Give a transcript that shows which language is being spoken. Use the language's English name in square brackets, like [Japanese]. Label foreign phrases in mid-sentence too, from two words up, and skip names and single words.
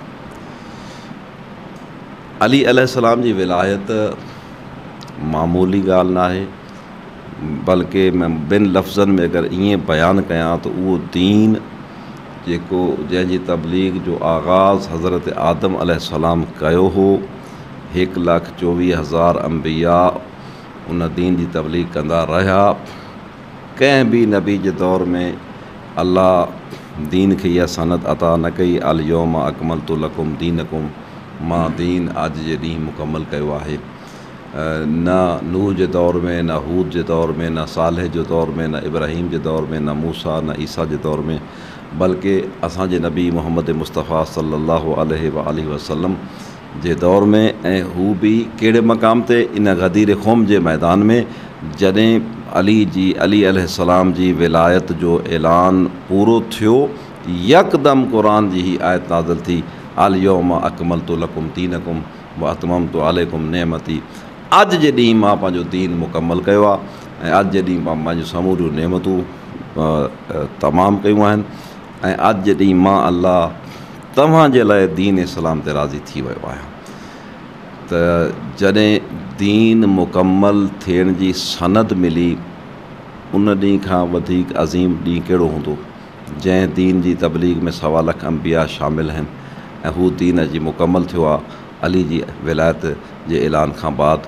[Sindhi] अली अलैहिस्सलाम जी विलायत मामूली ॻाल्हि न आहे, बल्कि मैं ॿिनि लफ़्ज़नि में अगरि ईअं बयानु कयां त उहो दीन जेको जंहिंजी तबलीग जो आगाज़ हज़रत आदम अलैहिस्सलाम कयो हो, 1,24,000 अंबिया उन दीन जी तबलीग कंदा रहिया। कंहिं बि नबी जे दौर में अल्लाह दीन खे इहा सनत अता न कई [Arabic] اليوم أكملت لكم دينكم, [Sindhi] मां दीन अॼु जे ॾींहुं मुकमल कयो आहे। न नूह जे दौर में, न हूद जे दौर में, न सालेह जे दौर में, न इब्राहीम जे दौर में, न मूसा, न ईसा जे दौर में, बल्कि असांजे नबी मोहम्मद मुस्तफ़ा [Arabic] صلى الله عليه وسلم [Sindhi] जे दौर में, ऐं हू बि कहिड़े मक़ाम ते, इन गदीर ख़ुम जे मैदान में, जॾहिं अली अलैहिस्सलाम जी विलायत जो ऐलान पूरो थियो, यकदम क़ुरान जी ही आयत नाज़िल थी, [Arabic] اليوم أكملت لكم دينكم وأتممت عليكم نعمتي. [Sindhi] अॼु जे ॾींहुं मां पंहिंजो दीन मुकमल कयो आहे, ऐं अॼु जे ॾींहुं मां पंहिंजूं समूरियूं नेमतूं तमामु कयूं आहिनि, ऐं अॼु जे ॾींहुं मां अल्लाह तव्हांजे लाइ दीन इस्लाम ते राज़ी थी वियो आहियां। त जॾहिं दीन मुकमल थियण जी सनद मिली, उन ॾींहुं खां वधीक अज़ीम ॾींहुं कहिड़ो हूंदो, जंहिं दीन जी तबलीग में 1.25 लाख अंबिया शामिल आहिनि, ऐं हू दीन अॼु मुकमल थियो आहे अली जी विलायत जे ऐलान खां बाद।